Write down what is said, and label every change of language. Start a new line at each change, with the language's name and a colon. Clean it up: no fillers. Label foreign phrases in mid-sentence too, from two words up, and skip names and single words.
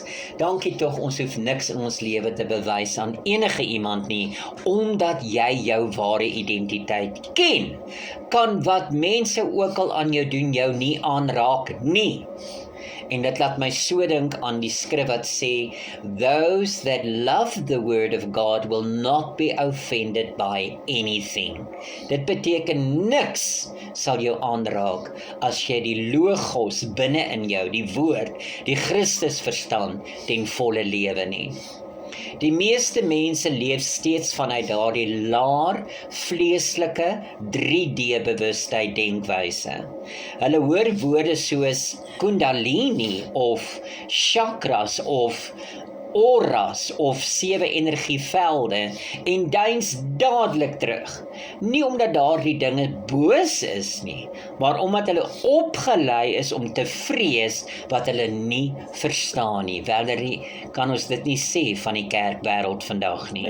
Afrikaans: Dankie tog, ons hoef niks in ons lewe te bewys aan enige iemand nie, omdat jy jou ware identiteit ken. Kan wat mense ook al aan jou doen, jou nie aanraak nie. En dit laat my so dink aan die skrif wat sê,
English: those that love the word of God will not be offended by anything.
Afrikaans: Dit beteken niks sal jou aanraak as jy die logos binne in jou, die woord, die Christus verstand ten volle lewe nie. Die meeste mense leef steeds vanuit daardie laer, vleeslike 3D bewustheid denkwyse. Hulle hoor woorde soos kundalini of chakras of auras of 7 energievelde en duins dadelik terug. Nie omdat daardie dinge boos is nie, maar omdat hulle opgelei is om te vrees wat hulle nie verstaan nie. Valerie, kan ons dit nie sê van die kerkwêreld vandag nie.